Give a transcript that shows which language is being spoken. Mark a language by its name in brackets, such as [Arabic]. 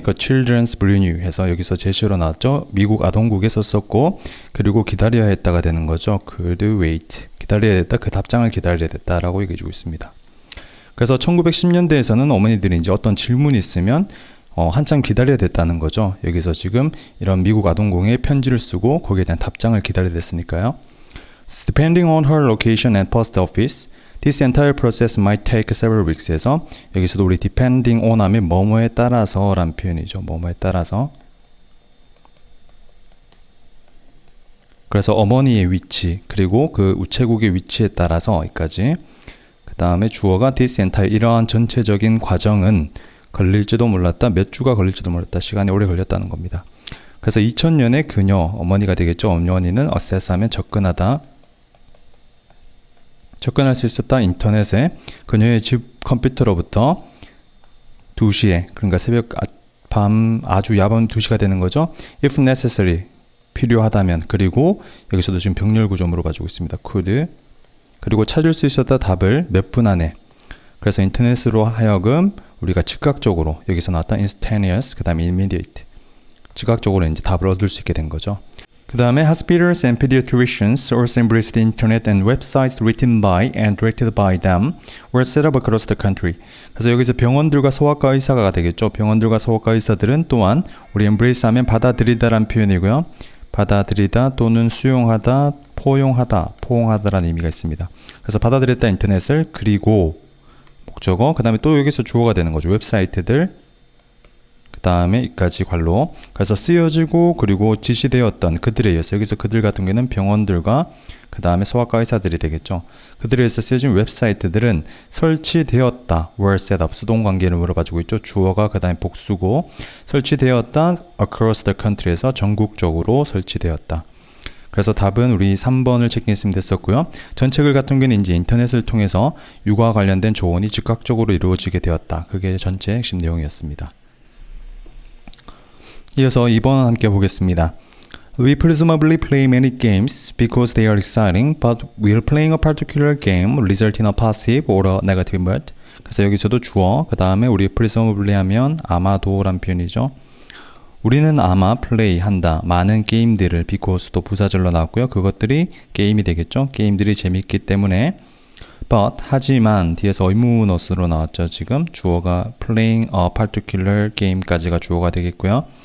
[Korean] 그 children's brunei 해서 여기서 제시어로 나왔죠. 미국 아동국에 썼었고 그리고 기다려야 했다가 되는 거죠. [English] could wait. [Korean] 기다려야 됐다. 그 답장을 기다려야 됐다라고 얘기해주고 있습니다. 그래서 1910년대에서는 어머니들이 이제 어떤 질문이 있으면 한참 기다려야 됐다는 거죠. 여기서 지금 이런 미국 아동국에 편지를 쓰고 거기에 대한 답장을 기다려야 됐으니까요. [English] Depending on her location and post office, this entire process might take several weeks [Korean] 해서 여기서도 우리 depending on 하면 뭐뭐에 따라서 라는 표현이죠. 뭐뭐에 따라서. 그래서 어머니의 위치 그리고 그 우체국의 위치에 따라서 여기까지. 그 다음에 주어가 this entire 이러한 전체적인 과정은 걸릴지도 몰랐다. 몇 주가 걸릴지도 몰랐다. 시간이 오래 걸렸다는 겁니다. 그래서 2000년에 그녀, 어머니가 되겠죠. 어머니는 assess 하면 접근하다. 접근할 수 있었다. 인터넷에 그녀의 집 컴퓨터로부터 2시에, 그러니까 밤 아주 야밤 2시가 되는 거죠. [English] If necessary, [Korean] 필요하다면. 그리고 여기서도 지금 병렬 구조 물어봐주고 있습니다. [English] could. [Korean] 그리고 찾을 수 있었다 답을 몇 분 안에. 그래서 인터넷으로 하여금 우리가 즉각적으로, 여기서 나왔던 instantaneous, 그 다음에 immediate, 즉각적으로 이제 답을 얻을 수 있게 된 거죠. 그 다음에 [English] hospitals and pediatricians also embraced the internet and websites written by and directed by them were set up across the country. [Korean] 그래서 여기서 병원들과 소아과 의사가 되겠죠. 병원들과 소아과 의사들은 또한 우리 embrace 하면 받아들이다라는 표현이고요. 받아들이다 또는 수용하다, 포용하다, 포옹하다라는 의미가 있습니다. 그래서 받아들였다 인터넷을, 그리고 목적어, 그 다음에 또 여기서 주어가 되는 거죠. 웹사이트들, 그 다음에 이까지 관로. 그래서 쓰여지고 그리고 지시되었던 그들에 의해서, 여기서 그들 같은 경우에는 병원들과 그 다음에 소아과 의사들이 되겠죠. 그들에 의해서 쓰여진 웹사이트들은 설치되었다, [English] were set up, [Korean] 수동관계를 물어봐주고 있죠. 주어가 그 다음에 복수고, 설치되었다 [English] across the country [Korean] 에서 전국적으로 설치되었다. 그래서 답은 우리 3번을 체크했으면 됐었고요. 전체 글 같은 경우는 이제 인터넷을 통해서 육아와 관련된 조언이 즉각적으로 이루어지게 되었다. 그게 전체 핵심 내용이었습니다. 이어서 2번 함께 보겠습니다. [English] We presumably play many games because they are exciting, but will playing a particular game result in a positive or a negative mood? [Korean] 그래서 여기서도 주어, 그 다음에 우리 presumably 하면 아마도란 표현이죠. 우리는 아마 플레이 한다, 많은 게임들을, because도 부사절로 나왔고요. 그것들이 게임이 되겠죠. 게임들이 재밌기 때문에. but, 하지만, 뒤에서 의문어수로 나왔죠. 지금 주어가 [English] playing a particular game [Korean] 까지가 주어가 되겠고요.